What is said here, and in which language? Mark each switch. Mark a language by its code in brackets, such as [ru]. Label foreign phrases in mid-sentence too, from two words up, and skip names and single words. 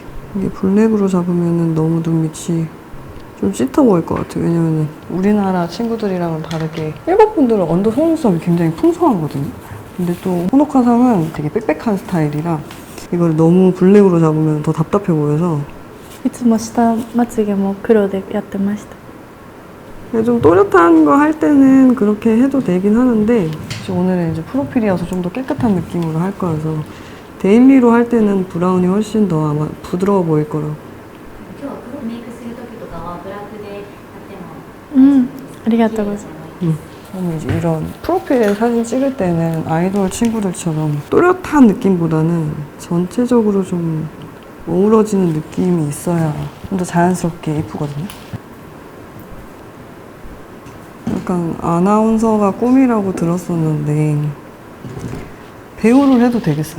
[ko] 이게 블랙으로 잡으면 너무 눈밑이 좀 짙어 보일 것 같아요. 왜냐면 우리나라 친구들이랑은 다르게 일본 분들은 언더 속눈썹이 굉장히 풍성하거든요. 근데 또 호노카상은 되게 빽빽한 스타일이라 이걸 너무 블랙으로 잡으면 더 답답해 보여서 [ja] いつも下まつげも黒でやってました。 [ko] 좀 또렷한 거 할 때는 그렇게 해도 되긴 하는데 오늘은 이제 프로필이어서 좀 더 깨끗한 느낌으로 할 거여서 데일리로 할 때는 브라운이 훨씬 더 아마 부드러워 보일 거라고. [ja] 今日は黒メイクする時とかはブラックでやってもうんありがとうございます。 [ko] 저는 이제 이런 프로필 사진 찍을 때는 아이돌 친구들처럼 또렷한 느낌보다는 전체적으로 좀 어우러지는 느낌이 있어야 좀 더 자연스럽게 예쁘거든요. 약간 아나운서가 꿈이라고 들었었는데 배우를 해도 되겠어요.